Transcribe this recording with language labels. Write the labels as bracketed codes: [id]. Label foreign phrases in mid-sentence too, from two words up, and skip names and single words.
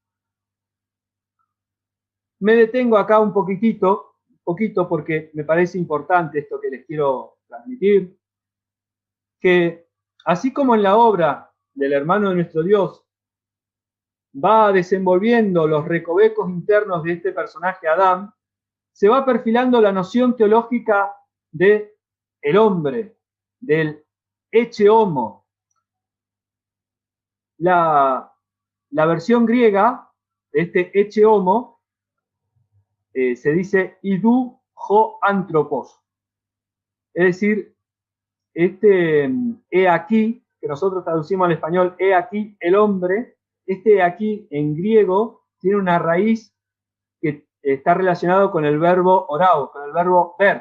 [es] Me detengo acá un poquito porque me parece importante esto que les quiero transmitir, que así como en la obra del hermano de nuestro Dios va desenvolviendo los recovecos internos de este personaje Adán, se va perfilando la noción teológica de el hombre, del [la] ecce homo. [es] La versión griega de este [la] ecce homo [es] se dice [el] ἰδοὺ ὁ ἄνθρωπος. [es] Es decir, he aquí, que nosotros traducimos al español, he aquí el hombre, he aquí en griego tiene una raíz que está relacionado con el verbo orao, con el verbo ver.